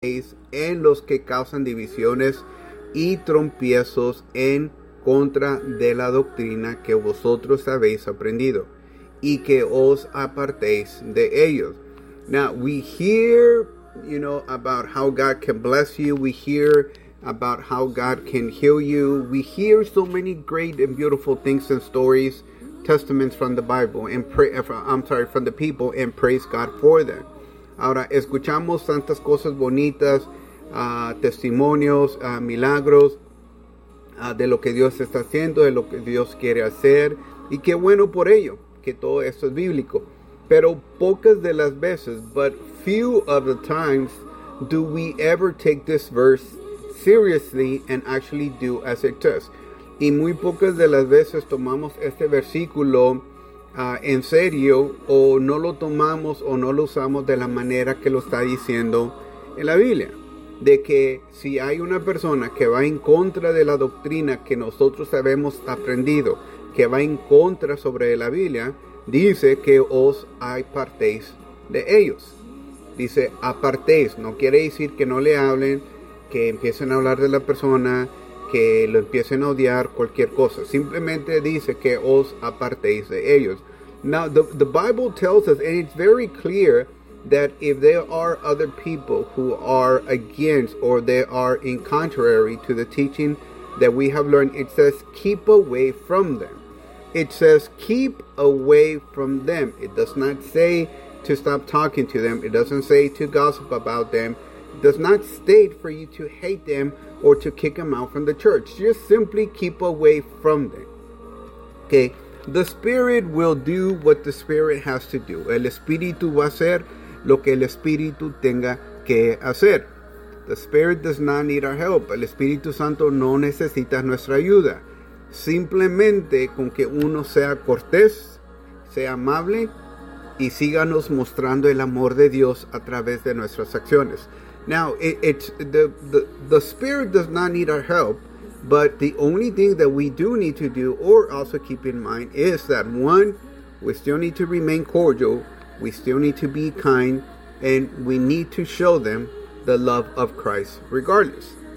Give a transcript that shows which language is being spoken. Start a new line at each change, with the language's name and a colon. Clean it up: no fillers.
Spanish: 6 en los que causan divisiones y trompiezos en contra de la doctrina que vosotros habéis aprendido, y que os apartéis de ellos.
English: Now, we hear, you know, about how God can bless you. We hear about how God can heal you. We hear so many great and beautiful things and stories, testaments from the Bible, and from the people, and praise God for them.
Spanish: Ahora, escuchamos tantas cosas bonitas, testimonios, milagros, de lo que Dios está haciendo, de lo que Dios quiere hacer, y qué bueno por ello, que todo esto es bíblico. Pero pocas de las veces,
English: but few of the times, do we ever take this verse seriously and actually do as it does.
Spanish: Y muy pocas de las veces tomamos este versículo en serio, o no lo tomamos o no lo usamos de la manera que lo está diciendo en la Biblia. De que si hay una persona que va en contra de la doctrina que nosotros habemos aprendido, que va en contra sobre la Biblia, dice que os apartéis de ellos. Dice apartéis, no quiere decir que no le hablen, que empiecen a hablar de la persona, que lo empiecen a odiar, cualquier cosa. Simplemente dice que os apartéis de ellos.
English: Now, the Bible tells us, and it's very clear, that if there are other people who are against or they are in contrary to the teaching that we have learned, it says keep away from them. It says keep away from them. It does not say to stop talking to them. It doesn't say to gossip about them. It does not state for you to hate them or to kick them out from the church. Just simply keep away from them. Okay. The Spirit will do what the Spirit has to do.
Spanish: El Espíritu va a hacer lo que el Espíritu tenga que hacer.
English: The Spirit does not need our help.
Spanish: El Espíritu Santo no necesita nuestra ayuda. Simplemente con que uno sea cortés, sea amable y síganos mostrando el amor de Dios a través de nuestras acciones.
English: Now, the Spirit does not need our help, but the only thing that we do need to do, or also keep in mind, is that one, we still need to remain cordial, we still need to be kind, and we need to show them the love of Christ regardless.